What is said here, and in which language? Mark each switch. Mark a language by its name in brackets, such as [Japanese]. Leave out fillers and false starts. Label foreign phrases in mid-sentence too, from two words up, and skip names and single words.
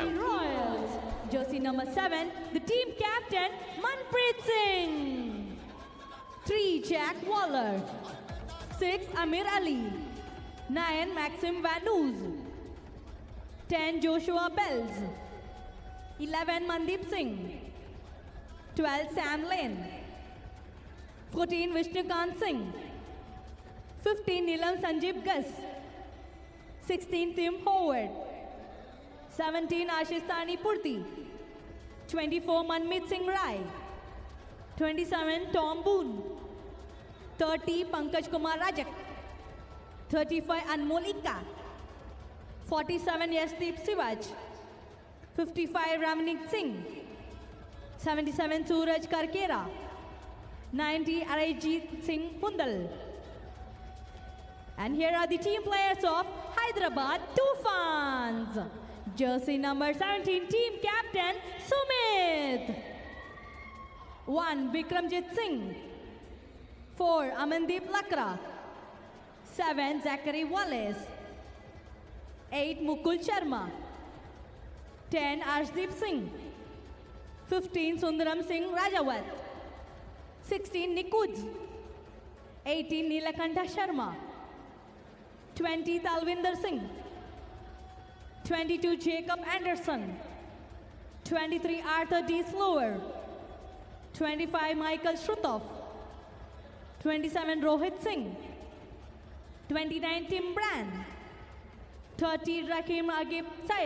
[English] Royals, jersey number 7, the team captain Manpreet Singh. 3, Jack Waller. 6, Amir Ali. 9, Maxim Van Oos. 10, Joshua Bells. 11, Mandeep Singh. 12, Sam Lane. 14, Vishnukant Singh. 15, Neelam Sanjeev Gus. 16, Tim Howard. 17, Ashish Tani Purti. 24, Manmeet Singh Rai. 27, Tom Boone. 30, Pankaj Kumar Rajak. 35, Anmol Ika. 47, Yasdeep Sivaj. 55, Ramnik Singh. 77, Suraj Karkera. 90, Arajit Singh Pundal. And here are the team players of Hyderabad Toofans. Jersey number 17, team captain Sumit. 1, Bikramjit Singh. 4, Amandeep Lakra. 7, Zachary Wallace. 8, Mukul Sharma. 10, Arshdeep Singh. 15, Sundaram Singh Rajawat. 16, Nikuj. 18, Neelakanta Sharma. 20, Talvinder Singh. 22, Jacob Anderson. 23, Arthur D. Slower. 25, Michael Shrutov. 27, Rohit Singh. 29, Tim Brand. 30, Rakim Agib Syed.